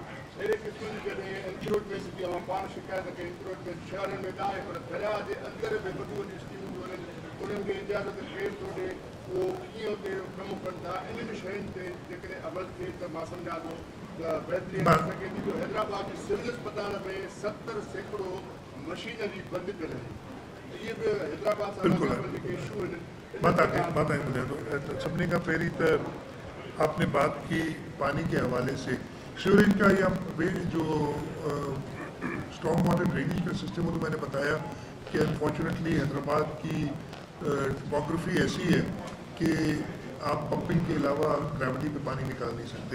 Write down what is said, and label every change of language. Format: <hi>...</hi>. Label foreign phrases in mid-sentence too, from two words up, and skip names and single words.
<sd>अहिड़े क़िस्म जी जॾहिं इंक्रोचमेंट जी पाण शिकायत कई, इंक्रोचमेंट शहरनि में न आहे, पर दरिया जे अंदरि बि वॾियूं वॾियूं स्कीमूं थियूं हलनि, उन्हनि खे इजाज़त केरु थो ॾिए, उहो कीअं उते कमु कनि था। इन्हनि शयुनि ते जेकॾहिं अमल थिए त मां सम्झां थो त बहितरी थी सघे थी। जो हैदराबाद जे सिविल अस्पताल में 70% मशीनरी बंदि करे, इहे बि हैदराबाद सां जेके इशू आहिनि।</sd> <ur>بات آئیں مجھے تو سبنے کا پہلی تو آپ نے بات کی پانی کے حوالے سے سیوریج کا یا جو</ur> <en>strong water drainage</en> <ur>کا سسٹم وہ تو میں نے بتایا کہ انفارچونیٹلی حیدرآباد کی ٹپوگرافی ایسی ہے کہ آپ پمپنگ کے علاوہ گریوٹی پہ پانی نکال نہیں سکتے۔</ur>